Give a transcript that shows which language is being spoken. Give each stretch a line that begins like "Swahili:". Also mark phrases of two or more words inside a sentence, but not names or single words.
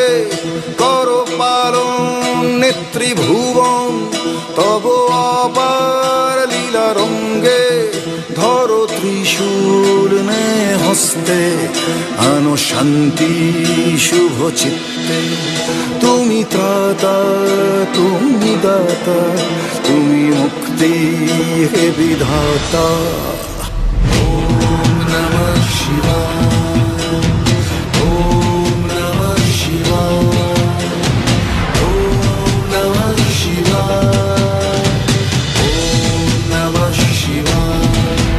Bangla: কর পালন নেত্রী ভুবন তব অপার লীলা রঙ্গে ধরো ত্রিশূল নে হস্তে আনো শান্তি শুভ চিত্তে তুমি ত্রাতা তুমি দাতা তুমি মুক্তি হে বিধাতা
Sanskrit: नमः शिवाय ॐ नमः शिवाय ॐ नमः शिवाय ॐ नमः शिवाय